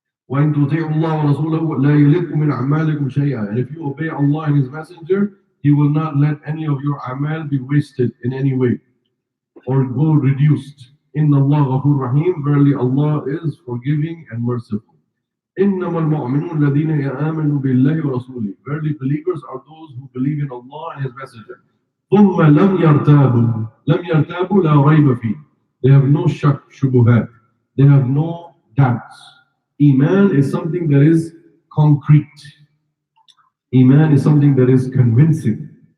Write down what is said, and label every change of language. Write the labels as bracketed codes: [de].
[ar] وَإِن تُطِيعُوا اللَّهَ وَرَسُولَهُ لَا يَلِدْكُم مِّنْ أَعْمَالِكُمْ شَيْئًا. [en] And if you obey Allah and His Messenger, He will not let any of your amal be wasted in any way or go reduced. [ar] Inna Allah Ghafur Rahim. [en] Verily Allah is forgiving and merciful. [ar] إنما المؤمنون الذين آمنوا بالله ورسوله. [en] Verily believers are those who believe in Allah and His Messenger. [ar] ثم لم يرتابوا. لم يرتابوا لا ريب فيه. [en] They have no shak, shubuhat. They have no doubts. Iman is something that is concrete. Iman is something that is convincing.